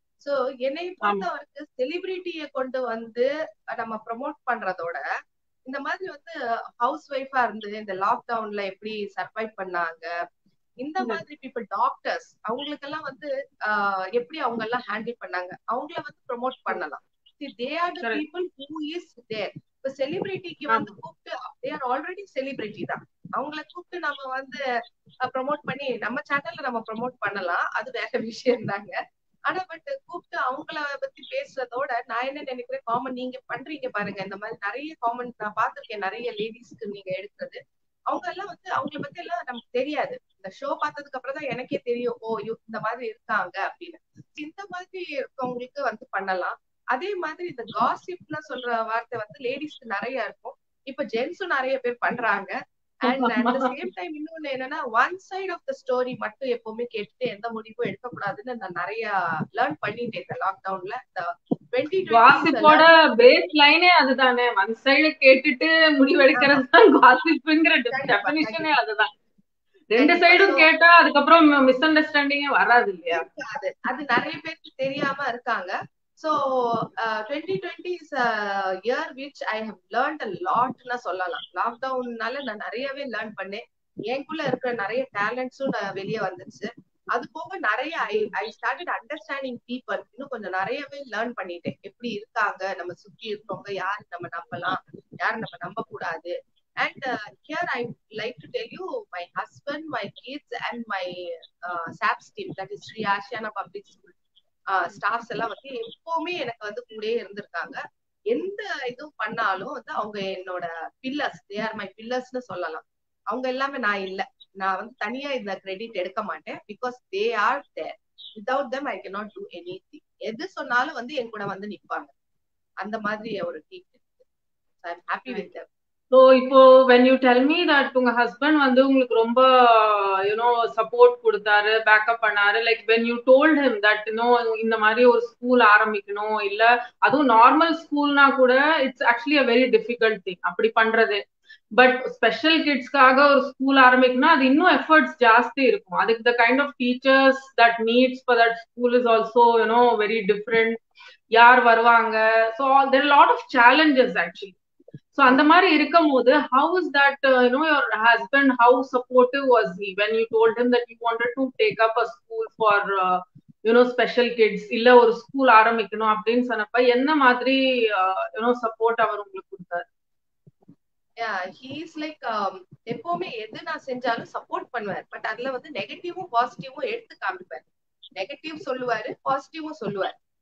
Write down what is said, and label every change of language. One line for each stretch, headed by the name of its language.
Tamil: So என்னை பொறுத்தவரைக்கு செலிபிரிட்டிய கொண்டு வந்து நம்ம ப்ரமோட் பண்றதோட இந்த மாதிரி வந்து ஹவுஸ் ஒய்ஃபா இருந்து இந்த லாக்டவுன்ல எப்படி சர்வைவ் பண்ணாங்க, இந்த மாதிரி பீப்புள், டாக்டர்ஸ், அவங்களுக்கெல்லாம் வந்து எப்படி அவங்க எல்லாம் ஹேண்டில் பண்ணாங்க, அவங்கள வந்து ப்ரமோட் பண்ணலாம்.
English: they are the people who is there.
Tamil: இப்ப செலிபிரிட்டிக்கு வந்து கூப்பிட்டு
English: they are already
Tamil: செலிபிரிட்டி தான், அவங்கள கூப்பிட்டு நம்ம வந்து ப்ரமோட் பண்ணி நம்ம சேனல்ல நம்ம ப்ரமோட் பண்ணலாம், அது வேற விஷயம் தாங்க. ஆனா பட் கூப்பிட்டு அவங்கள பத்தி பேசுறதோட நான் என்ன நினைக்கிறேன், காமன் நீங்க பண்றீங்க பாருங்க, இந்த மாதிரி நிறைய காமன் நான் பாத்திருக்கேன், நிறைய லேடிஸ்க்கு நீங்க எடுக்கிறது. அவங்க எல்லாம் வந்து அவங்கள பத்தி எல்லாம் நமக்கு தெரியாது. இந்த ஷோ பார்த்ததுக்கு அப்புறம் தான் எனக்கே தெரியும், ஓ இந்த மாதிரி இருக்காங்க அப்படின்னு. இந்த மாதிரி இருக்கவங்களுக்கு வந்து பண்ணலாம். அதே மாதிரி இந்த காசிப்ல சொல்ற வார்த்தை வந்து லேடிஸ்க்கு நிறைய இருக்கும், இப்ப ஜென்ஸும் நிறைய பேர் பண்றாங்க. And at the same time இன்னொன்னு என்னன்னா,
English: one side of the story
Tamil: மட்டும் எப்பவுமே கேட்டுட்டு எந்த முடிவும் எடுக்கக்கூடாதுன்னு நான் நிறைய லேர்ன் பண்ணிட்டேன் இந்த லாக்டவுன்ல. காசிப்போட பேஸ் லைனே அதுதானே, ஒன் சைடு கேட்டுட்டு முடிவெடுக்கிறது தான் காசிப்ங்கிற டெஃபினிஷனே அதுதான். ரெண்டு சைடும் கேட்டா அதுக்கப்புறம் மிஸ் அண்டர்ஸ்டாண்டிங்கே வராது இல்லையா? அது நிறைய பேருக்கு தெரியாம இருக்காங்க.
English: So 2020 is a year which I have learned a lot
Tamil: னா சொல்லலாம். லாக்டவுன்னால நான் நிறையவே லேர்ன் பண்ணேன். எனக்குள்ள இருக்கிற நிறைய டேலண்ட்ஸும் வெளியே வந்துச்சு. அது போக நிறைய
English: I started understanding people.
Tamil: இன்னும் கொஞ்சம் நிறையவே லேர்ன் பண்ணிட்டேன், எப்படி இருக்காங்க, நம்ம சுத்தி இருக்கவங்க, யாரு நம்ம நம்பலாம், யாரு நம்ம நம்ப கூடாது.
English: And here I like to tell you, my husband, my kids and my SAPS team, that is Sri Asiana Public School
Tamil: staffs எல்லாம் வந்து எப்பவுமே எனக்கு வந்து கூடயே இருந்திருக்காங்க. எந்த இதுவும் பண்ணாலும் வந்து அவங்க என்னோட பில்லர்ஸ்,
English: they are my பில்லர்ஸ்னு
Tamil: சொல்லலாம். அவங்க எல்லாமே நான் இல்ல, நான் வந்து தனியா இந்த கிரெடிட் எடுக்க மாட்டேன்.
English: Because they are there, without them I cannot do anything.
Tamil: எது சொன்னாலும் வந்து என் கூட வந்து நிப்பாங்க. அந்த மாதிரி ஒரு டீம் இருக்கு.
English: I am happy with them.
Tamil: So இப்போ
English: when you tell me that
Tamil: உங்க ஹஸ்பண்ட் வந்து உங்களுக்கு ரொம்ப சப்போர்ட் கொடுத்தாரு, பேக்கப் பண்ணாரு, like
English: when you told him that
Tamil: இந்த மாதிரி ஒரு ஸ்கூல் ஆரம்பிக்கணும், இல்ல அதுவும் நார்மல் ஸ்கூல்னா கூட
English: it's actually a very difficult thing
Tamil: அப்படி பண்றது. பட் ஸ்பெஷல் கிட்ஸ்க்காக ஒரு ஸ்கூல் ஆரம்பிக்கணும்னா அது இன்னும் எஃபர்ட்ஸ் ஜாஸ்தி இருக்கும்.
English: அதுக்கு the kind of teachers that needs for that school is also very different.
Tamil: யார் வருவாங்க,
English: so there are a lot of challenges actually. So
Tamil: அந்த மாதிரி இருக்கும் போது
English: how is that your husband, how supportive was he when you told him that you wanted to take up a school for
Tamil: special kids இல்ல ஒரு school ஆரம்பிக்கணும் அப்படின்னு சொன்னப்ப என்ன மாதிரி சப்போர்ட் அவர் உங்களுக்கு கொடுத்தாரு?
English: he's like
Tamil: எப்பவுமே எது நான் செஞ்சாலும் சப்போர்ட் பண்ணுவார். பட் அதுல வந்து நெகட்டிவும் பாசிட்டிவும் எடுத்து காமிப்பார். நெகட்டிவ் சொல்லுவாரு, பாசிட்டிவும் சொல்லுவார்.